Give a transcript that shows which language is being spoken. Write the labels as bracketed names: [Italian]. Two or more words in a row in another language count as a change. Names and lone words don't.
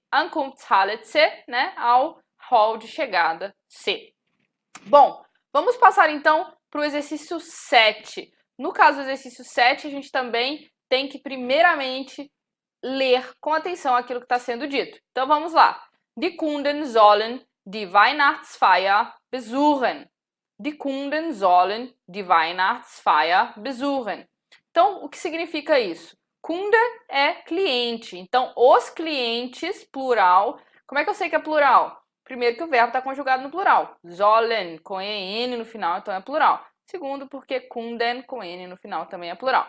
[Portuguese] Ankunftshalle C, ao hall de chegada C. Bom, vamos passar então para o exercício 7. No caso do exercício 7, a gente também tem que primeiramente ler com atenção aquilo que está sendo dito. Então vamos lá. [German] Die Kunden sollen die Weihnachtsfeier besuchen. Die Kunden sollen die Weihnachtsfeier besuchen. [Portuguese] Então, o que significa isso? Kunde é cliente. Então, os clientes, plural. Como é que eu sei que é plural? Primeiro que o verbo está conjugado no plural. Sollen, com EN no final, então é plural. Segundo, porque Kunden, com N no final, também é plural.